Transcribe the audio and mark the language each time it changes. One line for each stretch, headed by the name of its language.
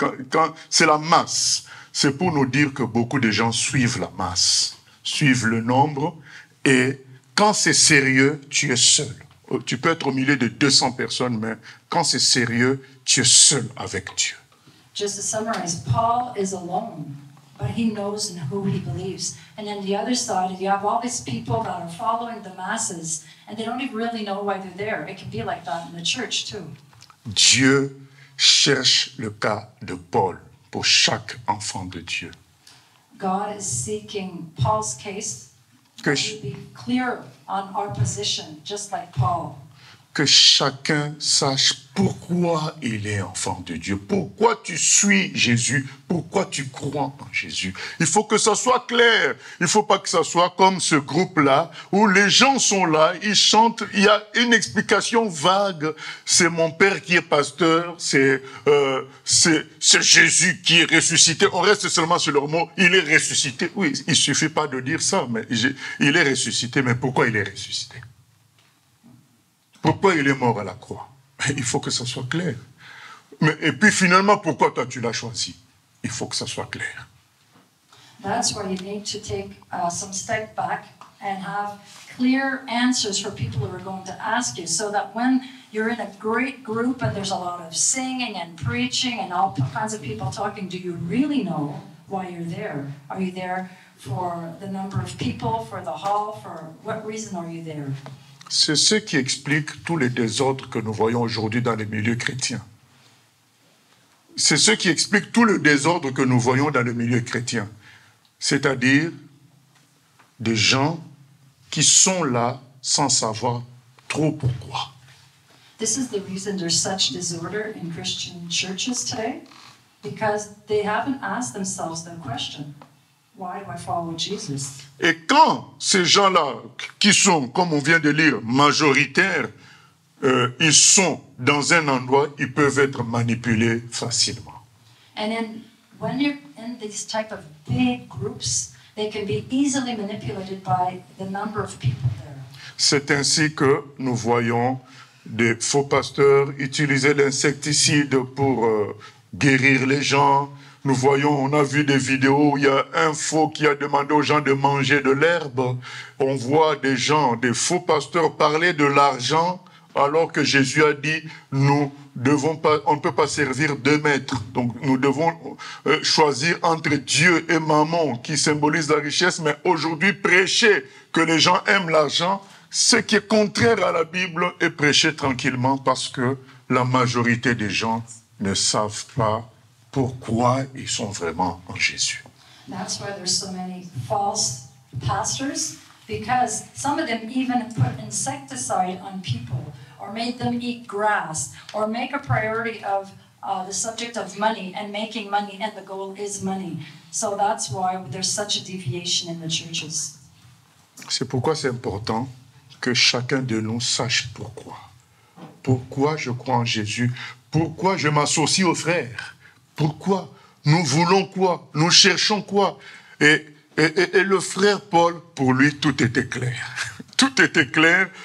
French: Quand c'est la masse, c'est pour nous dire que beaucoup de gens suivent la masse, suivent le nombre, et quand c'est sérieux, tu es seul. Tu peux être au milieu de 200 personnes, mais quand c'est sérieux, tu es seul avec Dieu.
English: Just to summarize, Paul is alone, but he knows in who he believes. And then the other side, you have all these people that are following the masses, and they don't even really know why they're there. It can be like that in the church too.
French: Dieu cherche le cas de Paul pour chaque enfant de Dieu.
English: God is seeking Paul's case
French: Que,
English: to be clear on our position, just like Paul.
French: que chacun sache pourquoi il est enfant de Dieu, pourquoi tu suis Jésus, pourquoi tu crois en Jésus. Il faut que ça soit clair. Il ne faut pas que ça soit comme ce groupe-là, où les gens sont là, ils chantent, il y a une explication vague. C'est mon père qui est pasteur, c'est Jésus qui est ressuscité. On reste seulement sur leur mot, il est ressuscité. Oui, il ne suffit pas de dire ça, mais il est ressuscité. Mais pourquoi il est ressuscité? Pourquoi il est mort à la croix? Il faut que ça soit clair. Et puis finalement, pourquoi toi tu l'as choisi? Il faut que ça soit clair.
English: That's why you need to take some step back and have clear answers for people who are going to ask you, so that when you're in a great group and there's a lot of singing and preaching and all kinds of people talking, do you really know why you're there? Are you there for the number of people, for the hall, for what reason are you there?
French: C'est ce qui explique tous les désordres que nous voyons aujourd'hui dans les milieux chrétiens. C'est ce qui explique tout le désordre que nous voyons dans le milieu chrétien. C'est-à-dire des gens qui sont là sans savoir trop pourquoi.
English: This is the reason there's such disorder in Christian churches today, because they haven't asked themselves the question, why do I follow Jesus?
French: Et quand ces gens-là, qui sont, comme on vient de lire, majoritaires, ils sont dans un endroit, ils peuvent être manipulés facilement.
English: And when you're in these type of big groups, they can be easily manipulated by the number of people there.
French: C'est ainsi que nous voyons des faux pasteurs utiliser l'insecticide pour guérir les gens. Nous voyons, on a vu des vidéos où il y a un faux qui a demandé aux gens de manger de l'herbe. On voit des gens, des faux pasteurs parler de l'argent, alors que Jésus a dit, on ne peut pas servir deux maîtres. Donc nous devons choisir entre Dieu et Mammon, qui symbolise la richesse, mais aujourd'hui prêcher que les gens aiment l'argent, ce qui est contraire à la Bible, et prêcher tranquillement, parce que la majorité des gens ne savent pas pourquoi ils sont vraiment en Jésus.
English: That's why there's so many false pastors, because some of them even put insecticide on people, or made them eat grass, or make a priority of the subject of money and making money, and the goal is money. So that's why there's such a deviation in the churches.
French: C'est pourquoi c'est important que chacun de nous sache pourquoi. Pourquoi je crois en Jésus? Pourquoi je m'associe aux frères? Pourquoi? Nous voulons quoi? Nous cherchons quoi? Et le frère Paul, pour lui, tout était clair. Tout était clair.